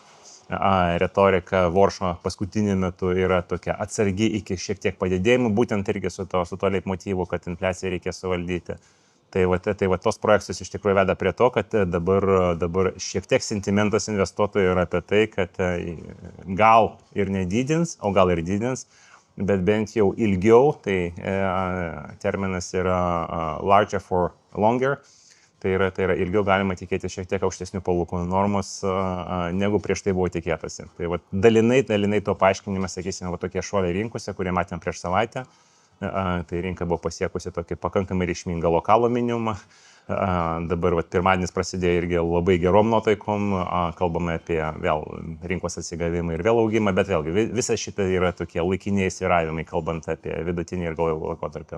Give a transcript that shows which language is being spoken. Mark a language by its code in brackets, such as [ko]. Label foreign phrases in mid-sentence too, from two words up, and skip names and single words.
[lt] Retorika Varšuva paskutiniu metu yra tokia atsargi iki šiek tiek padidėjimų, būtent irgi su to leitmotyvu, kad infliaciją reikės suvaldyti. Tai tos projekcijos iš tikrųjų veda prie to, kad dabar šiek tiek sentimentas investuotojų yra apie tai, kad gal ir nedidins, o gal ir didins, bet bent jau ilgiau, tai terminas yra [en] larger for longer, [lt] tai yra ilgiau galima tikėti šiek tiek aukštesnių palūkanų normos, negu prieš tai buvo tikėtasi. Tai dalinai to paaiškinimas, sakysime, tokie šuoliai rinkose, kurie matėm prieš savaitę. Tai rinka buvo pasiekusi tokį pakankamai reikšmingą lokalų minimumą. Dabar pirmadienis prasidėjo irgi labai gerom nuotaikom, kalbame apie vėl rinkos atsigavimą ir vėl augimą, bet vėlgi visa šita yra tokie laikiniai svyravimai, kalbant apie vidutinį ir ilgą laikotarpį.